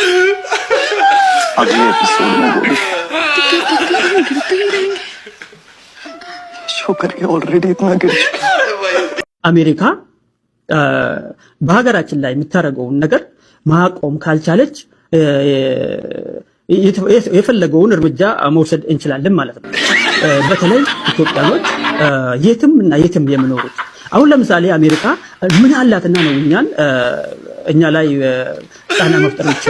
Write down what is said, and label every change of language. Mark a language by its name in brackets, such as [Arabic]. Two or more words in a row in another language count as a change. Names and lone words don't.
[Hindi] अगले एपिसोड में बोली हम गिरते ही रहेंगे। शो करके ऑलरेडी इतना गिर चुका। [Amharic] አሜሪካ በሀገራችን ላይ የምታረገውን ነገር ማቆም ካልቻለች የፈለገውን እርምጃ መውሰድ እንችላለን ማለት ነው። በተለይ ኢትዮጵያኖች የትም እና የትም የሚኖሩት አሁን ለምሳሌ አሜሪካ ምን አላትና ነው እኛ ላይ ጫና መፍጠር ይችላል?